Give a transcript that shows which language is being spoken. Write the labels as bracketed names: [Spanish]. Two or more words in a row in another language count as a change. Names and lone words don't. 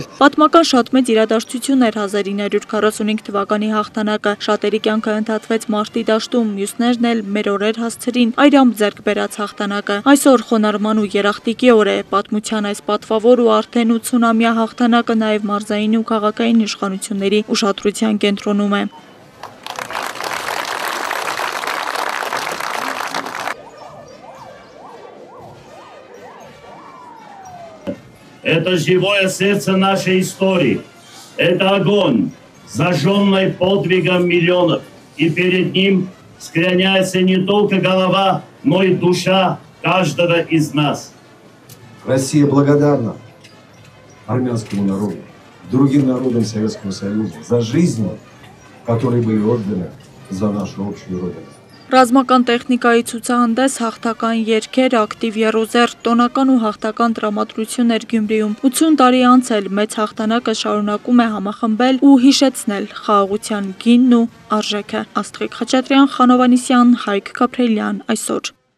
[Armenian] Պատմական շատ մեծ իրադարձություն էր 1945 թվականի հաղթանակը, շատերի կյանքը ընդհատվեց մարտի դաշտում, մյուսներն էլ մեր օրեր հասցրին այրամբ ձեռք բերած հաղթանակը։ Այսօր խոնարհման ու երախտիկի օր է, պատմության այս պատվավոր ու արդեն 80-ամյա հաղթանակը նաև մարզային ու քաղաքային իշխանությունների ուշադրության կենտրոնում է։ [Russian] Это живое сердце нашей истории. Это огонь, зажженный подвигом миллионов. И перед ним склоняется не только голова, но и душа каждого из нас. Россия благодарна армянскому народу, другим народам Советского Союза за жизни, которые были отданы за нашу общую родину. [Armenian] Ռազմական տեխնիկայի ցուցահանդես, հաղթական երգեր, ակտիվ եռոզեռ, տոնական ու հաղթական տրամադրություն էր Գյումրիում։ 80 տարի անց էլ մեծ հաղթանակը շարունակում է համախմբել ու հիշեցնել խաղաղության գինն ու արժեքը։ Աստղիկ Խաչատրյան, Խանո Վանիսյան, Հայկ Գաբրելյան, այսօր։